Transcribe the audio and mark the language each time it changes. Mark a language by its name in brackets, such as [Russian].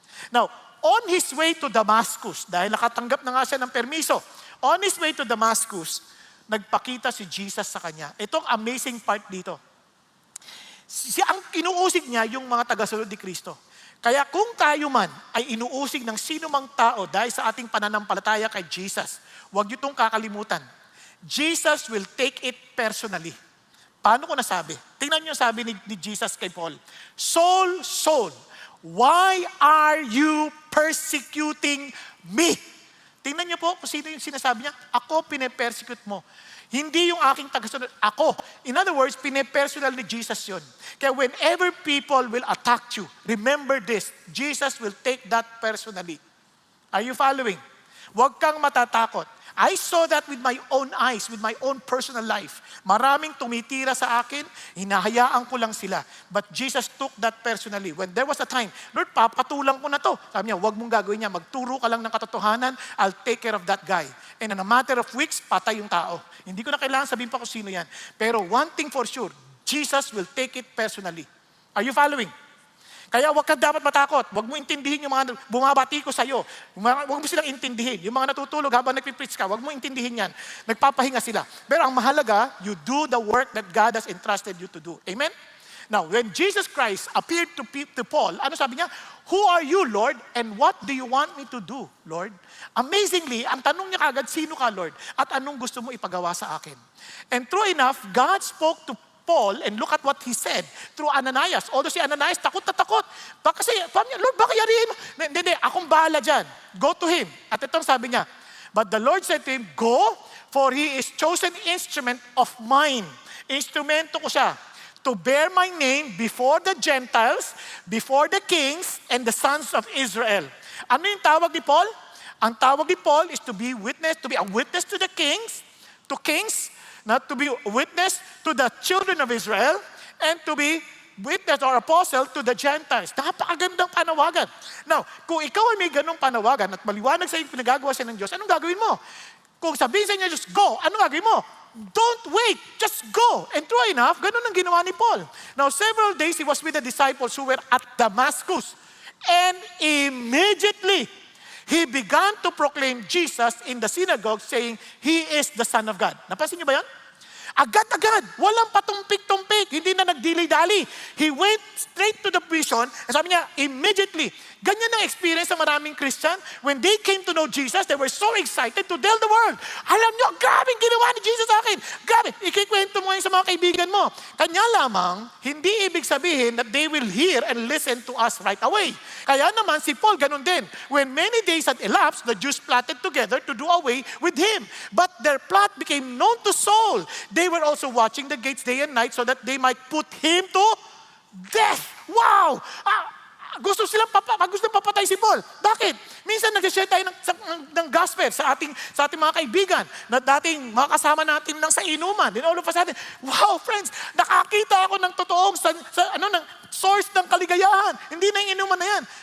[English] Now, on his way to Damascus, [Filipino] dahil nakatanggap na nga siya ng permiso, [English] on his way to Damascus, [Filipino] nagpakita si Jesus sa kanya. Itong amazing part dito. Ang inuusig niya yung mga tagasunod ni Kristo. Kaya kung tayo man ay inuusig ng sino mang tao dahil sa ating pananampalataya kay Jesus, huwag niyo itong kakalimutan. [English] Jesus will take it personally. [Filipino] Paano ko nasabi? Tingnan niyo sabi ni Jesus kay Paul. [English] Saul, Saul, why are you persecuting me? [Filipino] Tingnan niyo po kung sino yung sinasabi niya. Ako pine-persecute mo. Hindi yung aking tagasunod. Ako. [English] In other words, [Filipino] pine-personal ni Jesus yun. [English] Kaya whenever people will attack you, remember this, Jesus will take that personally. Are you following? [Filipino] Huwag kang matatakot. [English] I saw that with my own eyes, with my own personal life. [Filipino] Maraming tumitira sa akin, hinahayaan ko lang sila. [English] But Jesus took that personally. When there was a time, Lord, [Filipino] papatulang ko na to. Sabi niya, huwag mong gagawin niya. Magturo ka lang ng katotohanan, [English] I'll take care of that guy. And in a matter of weeks, [Filipino] patay yung tao. Hindi ko na kailangan sabihin pa kung sino yan. [English] Pero one thing for sure, Jesus will take it personally. Are you following? [Filipino] Kaya huwag ka dapat matakot. Huwag mo intindihin yung mga bumabati ko sa'yo. Huwag mo silang intindihin. Yung mga natutulog habang nagpipreach ka, huwag mo intindihin yan. Nagpapahinga sila. Pero ang mahalaga, [English] you do the work that God has entrusted you to do. Amen? Now, when Jesus Christ appeared to Paul, [Filipino] ano sabi niya? [English] Who are you, Lord? And what do you want me to do, Lord? Amazingly, [Filipino] ang tanong niya kagad, sino ka, [English] Lord? [Filipino] At anong gusto mo ipagawa sa akin? [English] And true enough, God spoke to Paul, and look at what he said through Ananias. [Filipino] Although si Ananias, takot na takot. Kasi, Lord, baka yariin mo? Hindi, akong bahala dyan. [English] Go to him. [Filipino] At itong sabi niya, [English] but the Lord said to him, go, for he is chosen instrument of mine. [Filipino] Instrumento ko siya [English] to bear my name before the Gentiles, before the kings, and the sons of Israel. [Filipino] Ano yung tawag ni Paul? Ang tawag ni Paul [English] is to be a witness to the kings, not to be a witness to the children of Israel, and to be witness or apostle to the Gentiles. [Filipino] Napakagandang panawagan. Now, kung ikaw ay may ganong panawagan at maliwanag sa iyo pinagagawa siya ng Diyos, anong gagawin mo? Kung sabihin sa inyo, [English] just go, [Filipino] anong gagawin mo? [English] Don't wait, just go. And true enough, [Filipino] ganun ang ginawa ni Paul. [English] Now, several days he was with the disciples who were at Damascus. And immediately, he began to proclaim Jesus in the synagogue saying, He is the Son of God. [Filipino] Napansin niyo ba yan? Agad-agad, walang patumpik-tumpik, hindi na nagdili-dali. [English] He went straight to the prison, and [Filipino] sabi niya, [English] immediately. [Filipino] Ganyan ang experience ng maraming Christian. [English] When they came to know Jesus, they were so excited to tell the world. [Filipino] Alam niyo, grabe ginawa ni Jesus sa akin. Grabe, ikikwento mo yun sa mga kaibigan mo. Kanya lamang, hindi ibig sabihin [English] that they will hear and listen to us right away. [Filipino] Kaya naman si Paul, ganun din. [English] When many days had elapsed, the Jews plotted together to do away with him. But their plot became known to Saul. They were also watching the gates day and night so that they might put him to death. [Filipino] Wow! Gusto papatay si Paul. Bakit? Minsan nag-share tayo ng gospel sa ating mga kaibigan na dating makasama natin lang sa inuman. [English] Then all of a sudden, wow friends, [Filipino] nakakita ako ng totoong ng source ng kaligayahan. Hindi na yung inuman na yan.